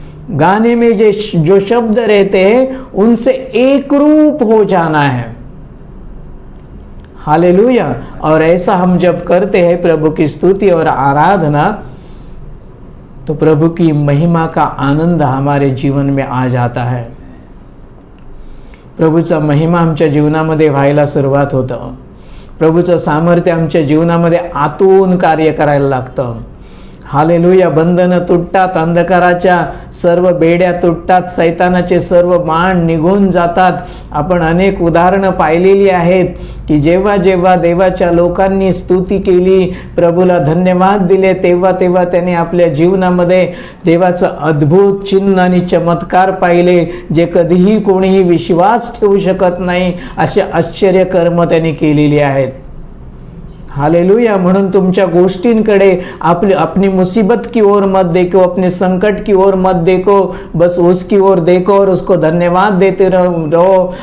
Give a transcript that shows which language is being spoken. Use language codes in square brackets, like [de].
[hi] गाने में जो शब्द रहते हैं उनसे एक रूप हो जाना है. हालेलुया. और ऐसा हम जब करते हैं प्रभु की स्तुति और आराधना, तो प्रभु की महिमा का आनंद हमारे जीवन में आ जाता है. [mr] प्रभूचा महिमा आमच्या जीवनामध्ये व्हायला सुरुवात होतं. प्रभूचं सामर्थ्य आमच्या जीवनामध्ये आतून कार्य करायला लागतं. हालेलुया. बंधनं तुटतात, अंधकाराच्या सर्व बेड्या तुटतात, सैतानाचे सर्व बाण निघून जातात. आपण अनेक उदाहरणं पाहिलेली आहेत की जेव्हा जेव्हा देवाच्या लोकांनी स्तुती केली, प्रभूला धन्यवाद दिले, तेव्हा तेव्हा त्याने आपल्या जीवनामध्ये देवाचं अद्भुत चिन्ह आणि चमत्कार पाहिले, जे कधीही कोणीही विश्वास ठेवू शकत नाही असे आश्चर्य कर्म त्यांनी केलेली आहेत. हालेलुया. म्हणून तुमच्या गोष्टींकडे [hi] अपनी मुसीबत की ओर मत देखो, अपने संकट की ओर मत देखो, बस उसकी ओर देखो और उसको धन्यवाद देते रहो.